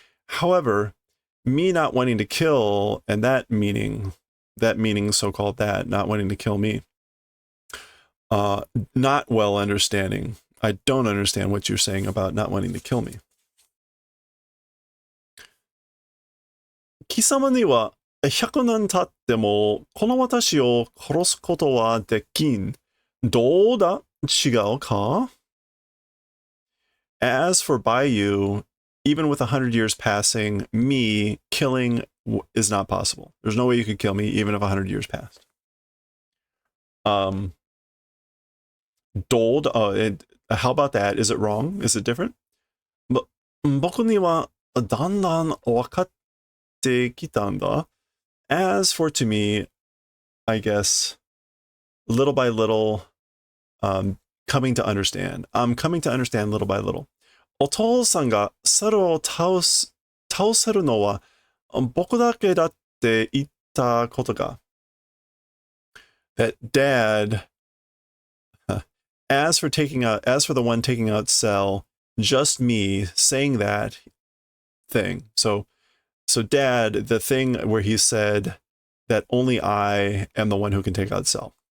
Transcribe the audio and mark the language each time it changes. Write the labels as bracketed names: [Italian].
[English] However, me not wanting to kill and that meaning so-called that, not wanting to kill me, not well understanding. I don't understand what you're saying about not wanting to kill me. [Japanese] 貴様には100年経ってもこの私を殺すことはできん。どうだ違うか [English] As for by you, even with 100 years passing, me killing is not possible. There's no way you could kill me even if 100 years passed. [Japanese] どうだ [English] how about that? Is it wrong? Is it different? [Japanese] 僕にはだんだん分かってきたんだ。 [English] As for to me, I guess, little by little, coming to understand. I'm coming to understand little by little. [Japanese] お父さんが猿を倒せるのは僕だけだって言ったことが。 [English] That dad, as for the one taking out Cell, just me saying that thing. So dad, the thing where he said that only I am the one who can take out Cell.